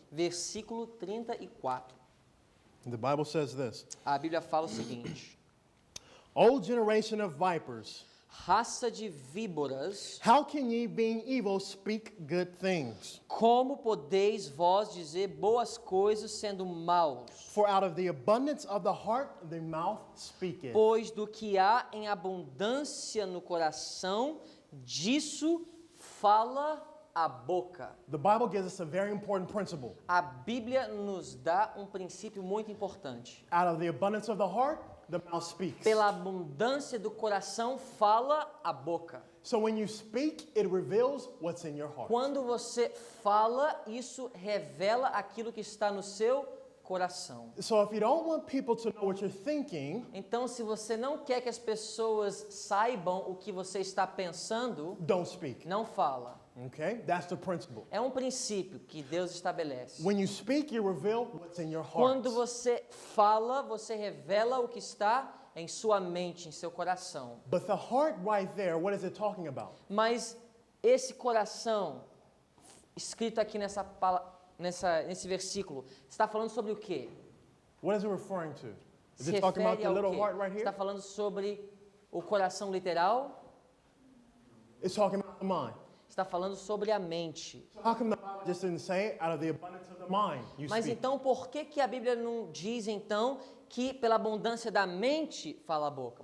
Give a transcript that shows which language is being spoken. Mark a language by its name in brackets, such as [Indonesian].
[Portuguese] versículo 34. [English] The Bible says this. [Portuguese] A Bíblia fala o seguinte: [English] O generation of vipers, [Portuguese] raça de víboras, [English] how can ye, being evil, speak good things? [Portuguese] como podeis vós dizer boas coisas sendo maus? [English] For out of the abundance of the heart, the mouth speaketh. [Portuguese] Pois do que há em abundância no coração, disso fala a boca. [English] The Bible gives us a very important principle. [Portuguese] A Bíblia nos dá um princípio muito importante. [English] Out of the abundance of the heart, the mouth speaks. [Portuguese] Pela abundância do coração fala a boca. [English] So when you speak, it reveals what's in your heart. [Portuguese] Quando você fala, isso revela aquilo que está no seu coração. [English] So if you don't want people to know what you're thinking, [Portuguese] Então, se você não quer que as pessoas saibam o que você está pensando, [English] don't speak. [Portuguese] não fala. [English] Okay? That's the principle. [Portuguese] É um princípio que Deus estabelece. [English] When you speak, you reveal what's in your heart. [Portuguese] Quando você fala, você revela o que está em sua mente, em seu coração. [English] But the heart right there, what is it talking about? [Portuguese] Mas esse coração, escrito aqui nesse versículo, está falando sobre o quê? [English] What is it referring to? Is [Portuguese] Se [English] it talking about [Portuguese] refere [English] the [Portuguese] ao [English] little [Portuguese] quê? [English] heart right here? [Portuguese] Está falando sobre o coração literal? [English] It's talking about the mind. [Portuguese] Está falando sobre a mente. [English] So how come the Bible just didn't say out of the abundance of the mind you [Portuguese] Mas [English] speak? [Portuguese] então, por que a Bíblia não diz, então, que pela abundância da mente fala a boca?